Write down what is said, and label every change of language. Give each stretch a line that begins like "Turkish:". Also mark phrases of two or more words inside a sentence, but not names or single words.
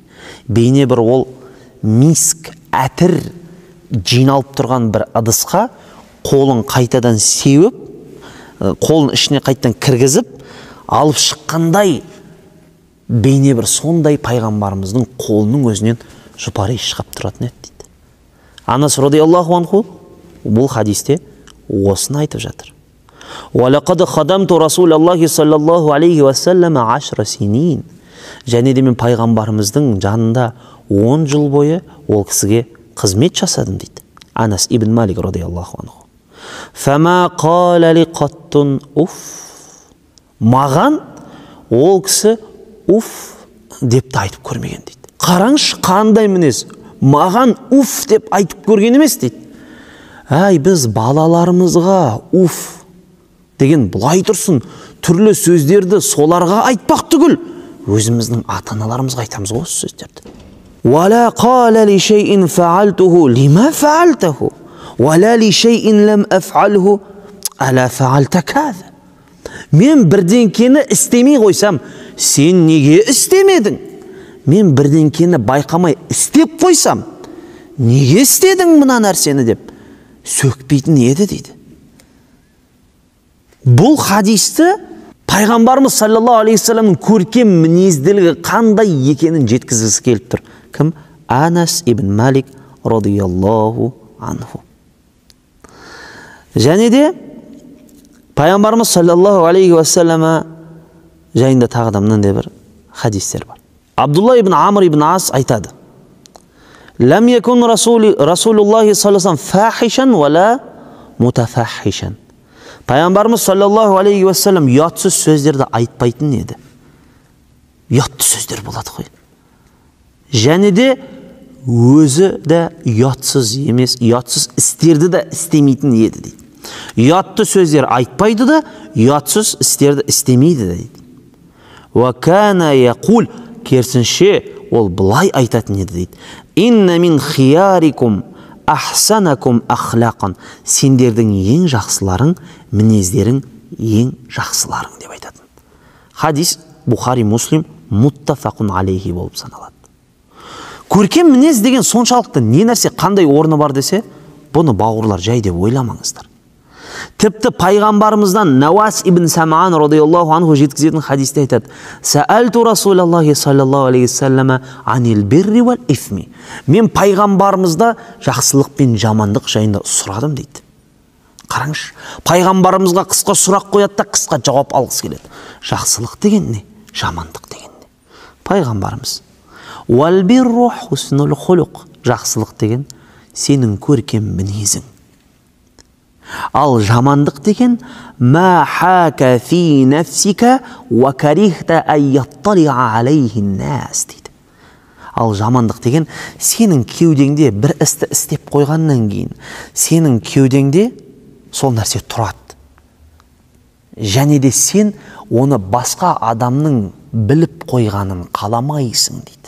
Kazakh: Бейне бір ол миск, әтір жиналып тұрған бір ыдысқа қолын қайтадан сеуіп, қолын ішіне қайтадан кіргізіп, алып шыққандай бейне бір сондай пайғамбарымыздың қолының өзінен жұпар иіс шығып тұратын еді дейді. Анас
Arabic: رضي الله عنه
Kazakh: бұл хадисте осыны айтып жатыр.
Arabic: وَلَقَدْ خَدَمْتُ رَسُولَ اللَّهِ صَلَّى اللَّهُ عَلَيْهِ وَسَلَّمَ 10 سِنِينَ.
Kazakh: Және де мен пайғамбарымыздың жанында 10 жыл бойы ол кісіге қызмет жасадым дейді.
Arabic: أنس بن مالك رضي الله عنه. فَمَا قَالَ لِقَطٌ уф.
Kazakh: Маған ол кісі уф деп те айтып көрмеген дейді. Қараңшы қандай мінез. Маған уф деп айтып көрген емес дейді. Әй, біз балаларымызға уф деген бұлай тұрсын, түрлі сөздерді соларға айтпақ түгіл, өзіміздің ата-аналарымызға айтамыз ғой осы сөздерді.
Arabic: وَلَا قَالَ لِشَيْءٍ فَعَلْتُهُ لِمَا فَعَلْتَهُ وَلَا لِشَيْءٍ لَمْ أَفْعَلْهُ أَلَا فَعَلْتَ كَذَا.
Kazakh: Мен бірдеңкені істемей қойсам, сен неге істемедің? Мен бірдеңкені байқамай істеп қойсам, неге істедің мына нәрсені деп сөкпейтін еді дейді. Бұл хадисті пайғамбарымыз
Arabic: صلى الله عليه وسلم
Kazakh: көркем мінезділігі қандай екенін жеткізгісі келіп тұр. Кім?
Arabic: أنس بن مالك رضي الله عنه.
Kazakh: Және де пайғамбарымыз
Arabic: صلى الله عليه وسلم
Kazakh: жайында тағы да мынандай бір хадистер бар.
Arabic: عبد الله بن عمرو بن العاص айтады: لم يكن رسول الله صلى الله فاحشا ولا متفحشا.
Kazakh: Пайғамбарымыз
Arabic: صلى الله عليه وسلم
Kazakh: ұятсыз сөздерді айтпайтын еді. Ұятты сөздер болады ғой. Және де өзі де ұятсыз емес, ұятсыз істерді де істемейтін еді дейді. Ұятты сөздер айтпайды да, ұятсыз істерді істемейді дейді.
Arabic: وكان يقول,
Kazakh: керісінше ол былай айтатын еді дейді.
Arabic: إن من خياركم أحسنكم أخلاقا.
Kazakh: Сендердің ең жақсыларың, мінездерің ең жақсыларың деп айтатын. Хадис Бухари Муслим
Arabic: متفق عليه
Kazakh: болып саналады. Көркем мінез деген соншалықты не нәрсе, қандай орны бар десе, бұны бауырлар жай деп ойламаңыздар. Тіпті пайғамбарымыздан
Arabic: نواس بن سمعان رضي الله عنه
Kazakh: жеткізетін хадисте айтады:
Arabic: سألت رسول الله صلى الله عليه وسلم عن البر والإثم.
Kazakh: Мен пайғамбарымызда жақсылық пен жамандық жайында сұрадым дейді. Қараңыз, пайғамбарымызға қысқа сұрақ қояды да қысқа жауап алғысы келеді. Жақсылық деген не? Жамандық деген не?
Arabic: Пайғамбарымыз والبر حسن الخلق.
Kazakh: Жақсылық деген сенің көркем мінезің. Ал жамандық деген
Arabic: ما حاك في نفسك وكرهت أن يطلع عليه الناس дейді.
Kazakh: Ал жамандық деген сенің кеудеңде бір істі істеп қойғаннан кейін сенің кеудеңде сол нәрсе тұрады. Және де сен оны басқа адамның біліп қойғанын қаламайсың дейді.